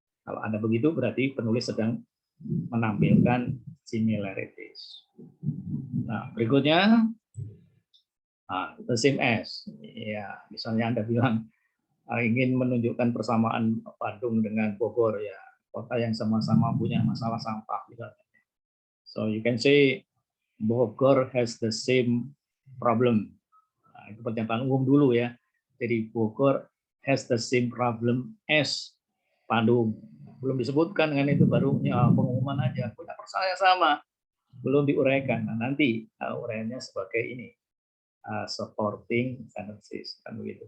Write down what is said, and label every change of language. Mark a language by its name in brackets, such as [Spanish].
[Indonesian] Kalau Anda begitu berarti penulis sedang menampilkan similarities. Nah, berikutnya the same as. Ya, misalnya Anda bilang ingin menunjukkan persamaan Bandung dengan Bogor ya, kota yang sama-sama punya masalah sampah misalnya. [English] So you can say Bogor has the same problem. [Indonesian] Nah, itu pernyataan umum dulu ya. Jadi [English] Bogor has the same problem as Bandung. [Indonesian] Belum disebutkan dengan itu, baru ya, pengumuman aja. Punya persoalan sama, belum diuraikan. Nah, nanti uraiannya sebagai ini supporting sentences kan begitu.